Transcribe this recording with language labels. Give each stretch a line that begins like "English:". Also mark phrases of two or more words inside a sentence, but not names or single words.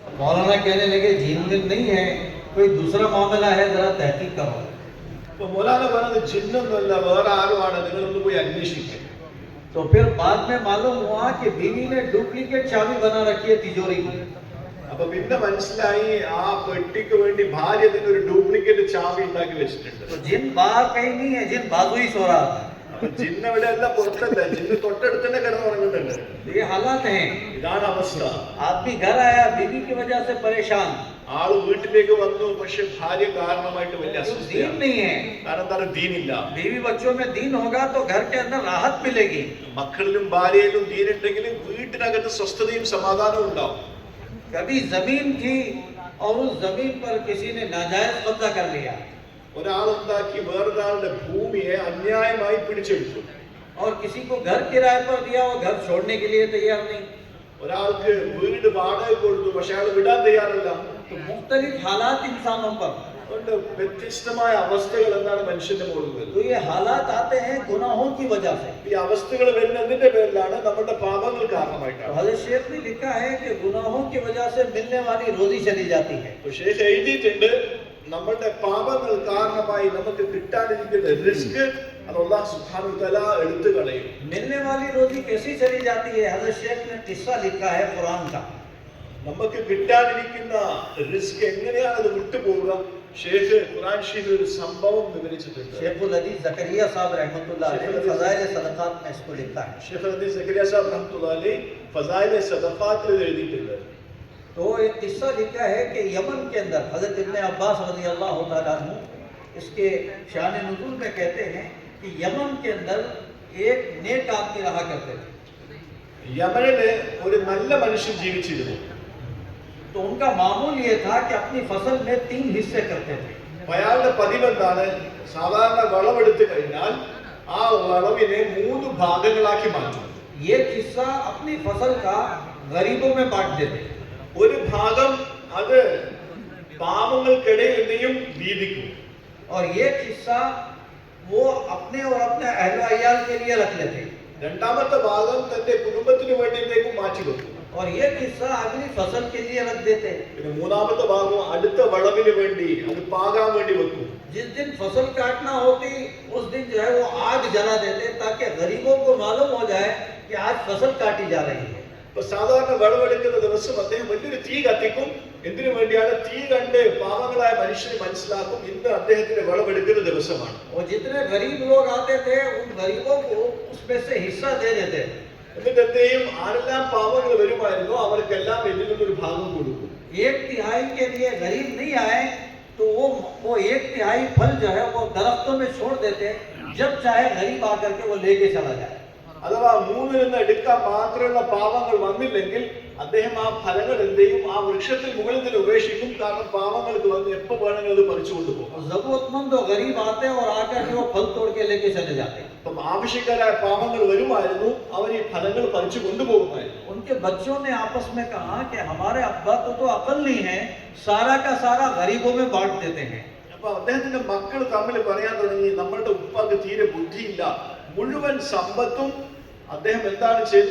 Hindi: मौलाना कहने लगे जिन नहीं है, कोई दूसरा मामला है, जरा तहकीक करो।
Malayalam: അപ്പൊ മൗലാന പറഞ്ഞത് ജിന്നൊന്നുമല്ല, വേറെ ആരുമാണ്, നിങ്ങളൊന്ന് പോയി അന്വേഷിക്കുക.
Hindi: तो फिर बाद में मालूम हुआ कि बीवी ने डुप्लीकेट चाबी बना रखी है तिजोरी की।
Malayalam: അപ്പൊ പിന്നെ മനസ്സിലായി ആ പെട്ടിക്ക് വേണ്ടി ഭാര്യ തന്നെ ഒരു ഡ്യൂപ്ലിക്കേറ്റ് ചാവി ഉണ്ടാക്കി വെച്ചിട്ടുണ്ട്.
Hindi: तो जिन बाहर कहीं नहीं है, जिन बाजू ही सो रहा था।
Malayalam: അപ്പൊ ജിന്ന് അവിടെ അല്ല, പുറത്തല്ല, ജിന്ന് തൊട്ടടുത്ത് തന്നെ കിടന്നുറങ്ങുന്നുണ്ട്.
Hindi: ये हालात हैं।
Malayalam: ഇതാണ് അവസ്ഥ.
Hindi: आदमी घर आया बीवी की वजह से परेशान,
Malayalam: ആള് വീട്ടിലേക്ക് വന്നു, പക്ഷെ ഭാര്യ കാരണമായിട്ട് വലിയ
Hindi: दीन
Malayalam: അസ്വസ്ഥയാണ്.
Hindi: नहीं है।
Malayalam: കാരണം എന്താണ്? ദീനില്ല.
Hindi: बीवी बच्चों में दीन होगा तो घर के अंदर राहत मिलेगी।
Malayalam: മക്കളിലും ഭാര്യയിലും ദീനുണ്ടെങ്കിലും വീട്ടിനകത്ത് സ്വസ്ഥതയും സമാധാനവും ഉണ്ടാവും.
Hindi: कभी जमीन थी और उस जमीन पर किसी ने नाजायज कब्जा कर लिया,
Malayalam: ഒരാളുണ്ടാക്കി വേറൊരാളുടെ ഭൂമിയെ അന്യായമായി പിടിച്ചെടുത്തു.
Hindi: और किसी को घर किराए पर दिया, वो घर छोड़ने के लिए तैयार नहीं।
Malayalam: ഒരാൾക്ക് വീട് വാടക കൊടുത്തു, പക്ഷെ അയാൾ വിടാൻ തയ്യാറല്ല.
Hindi: तो मुख्तलिफ हालात इंसानों पर,
Malayalam: അതുകൊണ്ട് വ്യത്യസ്തമായ അവസ്ഥകൾ എന്താണ് മനുഷ്യന്റെ മുകളിൽ വരുന്നത്.
Hindi: तो ये हालात आते हैं गुनाहों की वजह से।
Malayalam: ഈ അവസ്ഥകൾ വരുന്നതിന്റെ പേരിലാണ് നമ്മുടെ പാപങ്ങൾ
Hindi: तो
Malayalam: കാരണമായിട്ടാണ്.
Hindi: हज़रत शेख ने लिखा है कि गुनाहों की वजह से मिलने वाली रोजी चली जाती है।
Malayalam: तो ഷേഖ് എഴുതിയിട്ടുണ്ട്, നമ്മുടെ പാപങ്ങൾ കാരണമായി നമുക്ക് കിട്ടാനിരിക്കുന്ന റിസ്ക് അത്
Arabic: الله سبحانه وتعالى
Malayalam: എടുത്തു കളയും.
Hindi: मिलने वाली रोजी कैसी चली जाती है? हज़रत शेख ने किस्सा लिखा है कुरान का।
Malayalam: നമുക്ക് കിട്ടാനിരിക്കുന്ന റിസ്ക് എങ്ങനെയാണ് അത് വിട്ടുപോവുക? ഷേഖ് ഖുർആൻ ഷരീഫിൽ ഒരു സംഭവം വിവരിച്ചിട്ടുണ്ട്.
Hindi: शेखुल हदीस ज़करिया साहब
Arabic: رحمة الله عليه
Hindi: फज़ाइल सदक़ात में इसको लिखा है।
Malayalam: ഷേഖ് ഹദീസ് സക്കറിയ സാഹിബ്
Arabic: رحمة الله عليه
Malayalam: ഫസായിൽ സദഖാത്തിൽ എഴുതിയിട്ടുണ്ട്.
Hindi: तो एक किस्सा लिखा है कि यमन के अंदर हज़रत इब्न अब्बास
Arabic: رضي الله تعالى عنه
Hindi: इसके शान नुज़ूल में कहते हैं कि यमन के अंदर एक नेक आदमी रहा करते थे।
Malayalam: യമനില് ഒരു നല്ല മനുഷ്യൻ ജീവിച്ചിരുന്നു.
Hindi: तो उनका मामूल ये था कि अपनी फसल में 3 हिस्से करते थे।
Malayalam: അയാളുടെ പതിവ് എന്താണ്? സാധാരണ വിളവെടുത്തു കഴിഞ്ഞാൽ ആ വിളവിനെ 3 ഭാഗങ്ങളാക്കി മാറ്റും.
Hindi: एक हिस्सा अपनी फसल का गरीबों में बांट देते,
Malayalam: ഒരു ഭാഗം അത് പാവങ്ങൾക്കിടയിൽ എന്തെയും വീതിക്കും.
Hindi: और एक हिस्सा वो अपने और अपने अहलो अयाल के लिए रख लेते,
Malayalam: രണ്ടാമത്തെ ഭാഗം തന്റെ കുടുംബത്തിന് വേണ്ടിയിട്ടേക്കും മാറ്റി വെക്കും.
Hindi: और एक हिस्सा अगली फसल के लिए रख देते।
Malayalam: പിന്നെ മൂന്നാമത്തെ ഭാഗം അടുത്ത വിളവിന് വേണ്ടി അത് പാകാൻ വേണ്ടി വെക്കും.
Hindi: जिस दिन फसल काटना होती उस दिन जो है वो आग जला देते ताकि गरीबों को मालूम हो जाए कि आज फसल काटी जा रही है।
Malayalam: ഇപ്പൊ സാധാരണ വിളവെടുക്കുന്ന ദിവസം അദ്ദേഹം വലിയൊരു തീ കത്തിക്കും. എന്തിനു വേണ്ടിയാണ്? തീ കണ്ട് പാവങ്ങളായ മനുഷ്യന് മനസ്സിലാക്കും ഇന്ന് അദ്ദേഹത്തിന്റെ വിളവെടുക്കുന്ന ദിവസമാണ്.
Hindi: और जितने गरीब लोग आते थे उन गरीबों को उसमें से हिस्सा दे देते।
Malayalam: എന്നിട്ട് എന്തെയും ആരെല്ലാം പാവങ്ങൾ വരുമായിരുന്നോ അവർക്കെല്ലാം ഇതിൽ നിന്നൊരു ഭാഗം കൊടുക്കും.
Hindi: 1/3 के लिए गरीब नहीं आए तो वो 1/3 फल जो है वो दरख्तों में छोड़ देते, जब चाहे गरीब आकर के वो लेके चला जाए।
Malayalam: അഥവാ 3-ൽ നിന്ന് എടുക്കാൻ മാത്രമുള്ള പാവങ്ങൾ വന്നില്ലെങ്കിൽ അദ്ദേഹം ആ ഫലങ്ങൾ എന്തെയും ആ വൃക്ഷത്തിൽ മുകളിൽ നിന്ന് ഉപേക്ഷിക്കും. കാരണം പാവങ്ങൾക്ക് വന്ന് എപ്പോ വേണമെങ്കിലും അത് പറിച്ചു കൊണ്ടുപോകും.
Hindi: जरूरतमंद और गरीब आते और आकर के वो फल तोड़ के लेके चले जाते।
Malayalam: അപ്പം ആവശ്യക്കാരായ പാവങ്ങൾ വരുമായിരുന്നു, അവർ ഈ ഫലങ്ങൾ പറിച്ചു കൊണ്ടുപോകുമായിരുന്നു.
Hindi: उनके बच्चों ने आपस में कहा कि हमारे अब्बा को तो अकल नहीं है, सारा का सारा गरीबों में बांट देते हैं।
Malayalam: അപ്പൊ അദ്ദേഹത്തിന്റെ മക്കൾ തമ്മിൽ പറയാൻ തുടങ്ങി, നമ്മളുടെ ഉപ്പാക്ക് തീരെ ബുദ്ധിയില്ല, മുഴുവൻ സമ്പത്തും അദ്ദേഹം എന്താണ് ചെയ്തത്?